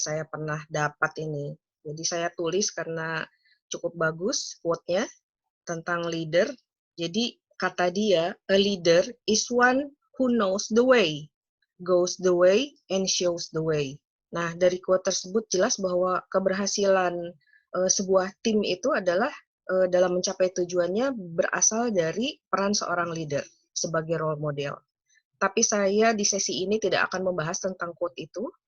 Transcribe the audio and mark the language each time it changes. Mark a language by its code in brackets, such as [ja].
[id] Saya pernah dapat ini, jadi saya tulis karena cukup bagus quote-nya tentang leader. Jadi kata dia, [en] a leader is one who knows the way, goes the way, and shows the way. [id] Nah, dari quote tersebut jelas bahwa keberhasilan sebuah tim itu adalah dalam mencapai tujuannya berasal dari peran seorang leader sebagai role model. Tapi saya di sesi ini tidak akan membahas tentang quote itu.